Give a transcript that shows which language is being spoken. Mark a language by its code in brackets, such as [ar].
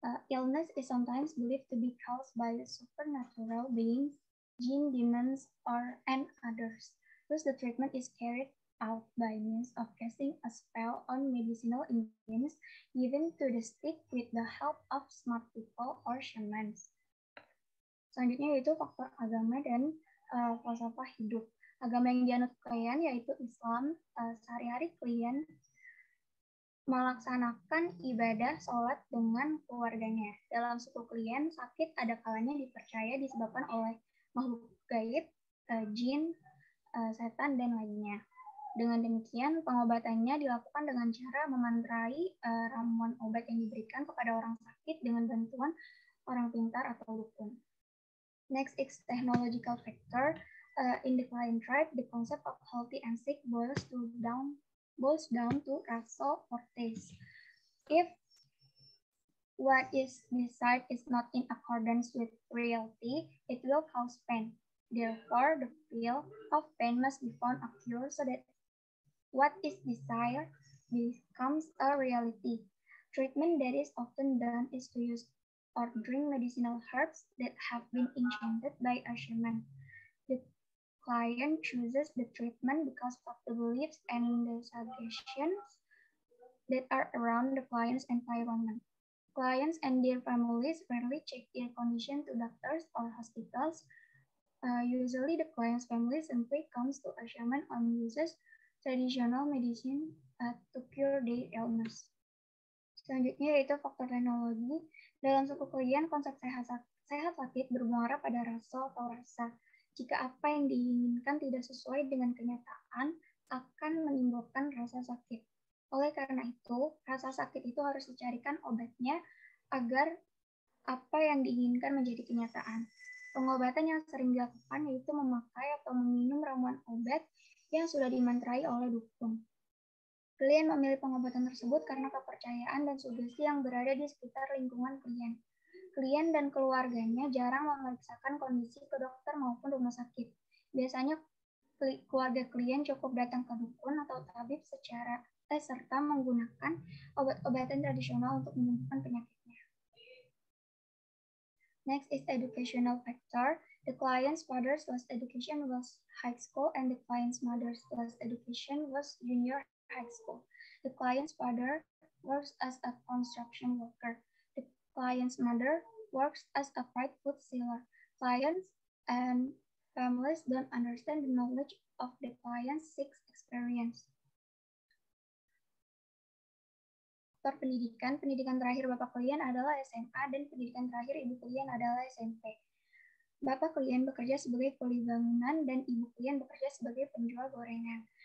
[en] Illness is sometimes believed to be caused by supernatural beings, jinn, demons, and others. Thus the treatment is carried out by means of casting a spell on medicinal ingredients given to the sick with the help of smart people or shamans. [id] Selanjutnya yaitu faktor agama dan falsafah hidup. Agama yang dianut klien yaitu Islam. Sehari-hari klien melaksanakan ibadah sholat dengan keluarganya. Dalam suku klien, sakit ada kalanya dipercaya disebabkan oleh makhluk gaib, jin, setan, dan lainnya. Dengan demikian, pengobatannya dilakukan dengan cara memantrai ramuan obat yang diberikan kepada orang sakit dengan bantuan orang pintar atau dukun. [en] Next is technological factor. In the client tribe, the concept of healthy and sick boils down to rasa or taste. If what is desired is not in accordance with reality, it will cause pain. Therefore, the feel of pain must be found a cure so that what is desired becomes a reality. Treatment that is often done is to use or drink medicinal herbs that have been enchanted by a shaman. The client chooses the treatment because of the beliefs and the suggestions that are around the client's environment. Clients and their families rarely check their condition to doctors or hospitals. Usually, the client's family simply comes to a shaman and uses traditional medicine to cure their illness. [id] Selanjutnya yaitu faktor teknologi. Dalam suku klien, konsep sehat sakit bermuara pada rasa atau rasa. Jika apa yang diinginkan tidak sesuai dengan kenyataan, akan menimbulkan rasa sakit. Oleh karena itu, rasa sakit itu harus dicarikan obatnya agar apa yang diinginkan menjadi kenyataan. Pengobatan yang sering dilakukan yaitu memakai atau meminum ramuan obat yang sudah dimantrai oleh dukun. Klien memilih pengobatan tersebut karena kepercayaan dan sugesti yang berada di sekitar lingkungan klien. Klien dan keluarganya jarang memeriksakan kondisi ke dokter maupun rumah sakit. Biasanya keluarga klien cukup datang ke dukun atau tabib serta menggunakan obat-obatan tradisional untuk menyembuhkan penyakitnya. [en] Next is educational factor. The client's father's last education was high school and the client's mother's last education was junior high school. The client's father works as a construction worker. The client's mother works as a fried food seller. Clients and families don't understand the knowledge of the client's sick experience. [id] Faktor pendidikan terakhir Bapak klien adalah SMA dan pendidikan terakhir Ibu klien adalah SMP. Bapak klien bekerja sebagai kuli bangunan dan Ibu klien bekerja sebagai penjual gorengan.